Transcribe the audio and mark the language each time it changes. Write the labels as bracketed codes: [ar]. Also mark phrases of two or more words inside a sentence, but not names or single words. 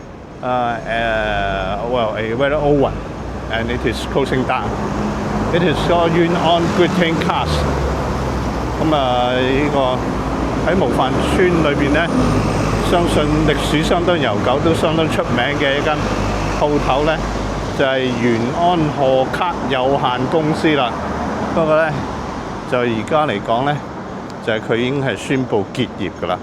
[en] very old one, and it is closing down. It is called Yuen An Greeting Cars。 [yue] 咁呢個喺模範村裏邊咧。相信歷史相當悠久，都相當出名嘅一間鋪頭咧，就係元安賀卡有限公司啦。不過咧，就而家嚟講咧，就係佢已經係宣布結業㗎啦。